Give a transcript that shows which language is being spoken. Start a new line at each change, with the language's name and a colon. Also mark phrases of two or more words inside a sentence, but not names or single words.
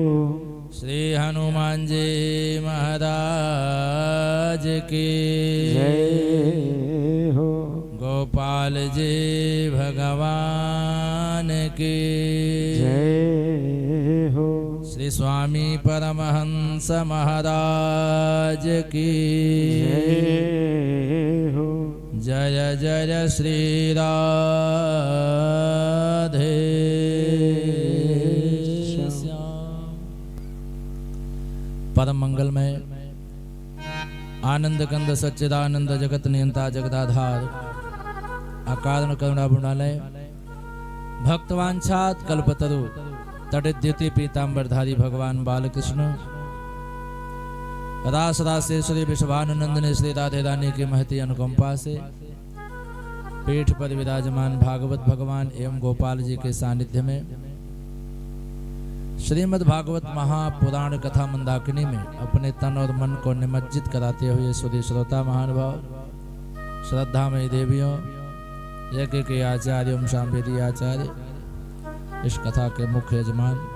Hindi: श्री हनुमान जी महाराज की जय हो। गोपाल जी भगवान की जय हो। श्री स्वामी परमहंस महाराज की जय हो। जय जय श्री राधे श्याम। परम मंगलमय आनंद कंद सच्चिदानंद जगत नियंता जगदाधार अकारण करुणा बुणालय भक्तवांछात कल्पतरु तटिद्युति पीतांबरधारी भगवान बालकृष्ण रास रासेश्वरी विश्वानंदने श्री राधे रानी की महती अनुकंपा से पीठ पर विराजमान भागवत भगवान एवं गोपाल जी के सानिध्य में श्रीमद् भागवत महापुराण कथा मंदाकिनी में अपने तन और मन को निमज्जित कराते हुए सुधी श्रोता महानुभाव श्रद्धामयी देवियों यज्ञ के आचार्य एवं शांभेदी आचार्य इस कथा के मुख्य यजमान